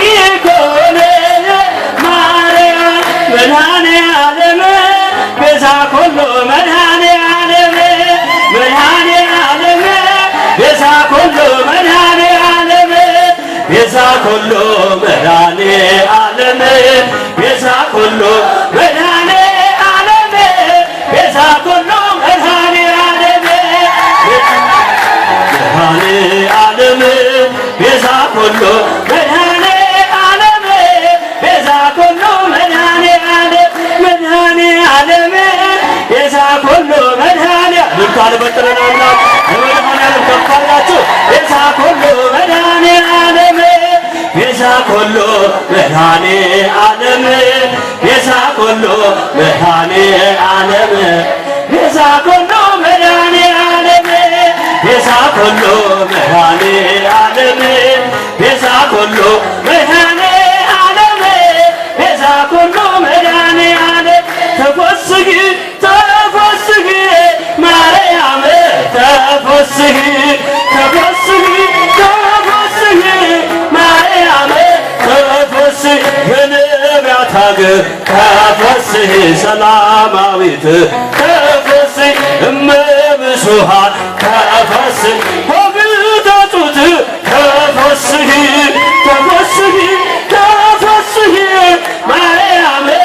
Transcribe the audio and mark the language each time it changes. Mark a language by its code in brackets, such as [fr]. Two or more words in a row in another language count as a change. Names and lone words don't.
[gez] ኮነ ማርያም መድኃኔዓለም ቤዛ ኩሉ መድኃኔዓለም መድኃኔዓለም ቤዛ ኩሉ መድኃኔዓለም ቤዛ ኩሉ መድኃኔዓለም ቤዛ ኩሉ መድኃኔዓለም ቤዛ ኩሉ መድኃኔዓለም መድኃኔዓለም ቤዛ ኩሉ መድኃኔዓለም ቤዛ ኩሉ መድኃኔዓለም መድኃኔዓለም ቤዛ ኩሉ መድኃኔዓለም [am] ካልበጥረናልና መድኃኔዓለም ከፍ [gez] አድርጋችሁ ቤዛ ኩሉ መድኃኔዓለም ቤዛ ኩሉ መድኃኔዓለም ቤዛ ኩሉ መድኃኔዓለም ቤዛ ኩሉ መድኃኔዓለም ቤዛ ኩሉ መድኃኔዓለም ቤዛ ኩሉ መድኃኔዓለም ቤዛ ኩሉ መድኃኔዓለም ተፈስሒ ተፈስሒ ማርያም ተፈስሒ ተፈስሒ ተፈስሒ ማርያም ተፈስሒ [am] የነቢያት ሀገር [gez] ተፈስሒ ሰላማዊት ተፈስሒ እመብዙኃን ተፈስሒ ሆግተ ጡት ተፈስሒ ተፈስሒ ተፈስሒ ማርያም